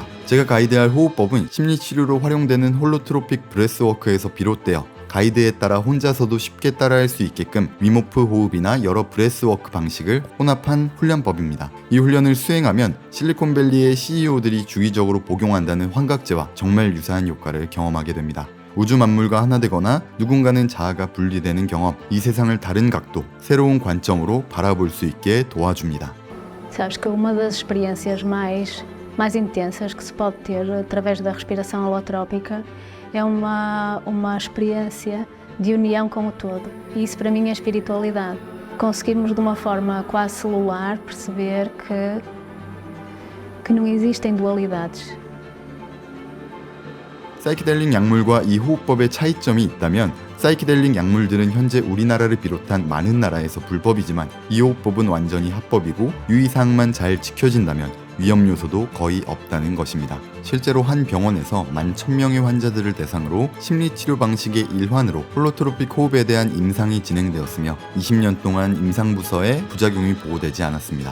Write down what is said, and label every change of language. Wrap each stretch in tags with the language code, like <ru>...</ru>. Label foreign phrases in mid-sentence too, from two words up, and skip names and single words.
<ko>제가 가이드할 호흡법은 심리치료로 활용되는 홀로트로픽 브레스워크에서 비롯되어 가이드에 따라 혼자서도 쉽게 따라할 수 있게끔 윈호프 호흡이나 여러 브레스워크 방식을 혼합한 훈련법입니다. 이 훈련을 수행하면 실리콘밸리의 CEO들이 주기적으로 복용한다는 환각제와 정말 유사한 효과를 경험하게 됩니다. 우주 만물과 하나 되거나 누군가는 자아가 분리되는 경험, 이 세상을 다른 각도, 새로운 관점으로 바라볼 수 있게 도와줍니다.</ko> <pt>Sabes que uma das experiências mais intensas que se pode ter através da respiração holotrópica é uma experiência de união com o todo. E isso para mim é espiritualidade. Conseguirmos de uma forma quase celular perceber que não existem dualidades.</pt> <ko>사이키델릭 약물과 이 호흡법의 차이점이 있다면 사이키델릭 약물들은 현재 우리나라를 비롯한 많은 나라에서 불법이지만 이 호흡법은 완전히 합법이고 유의사항만 잘 지켜진다면 위험 요소도 거의 없다는 것입니다. 실제로 한 병원에서 11,000명의 환자들을 대상으로 심리치료 방식의 일환으로 홀로트로픽 호흡에 대한 임상이 진행되었으며 20년 동안 임상부서에 부작용이 보고되지 않았습니다.</ko>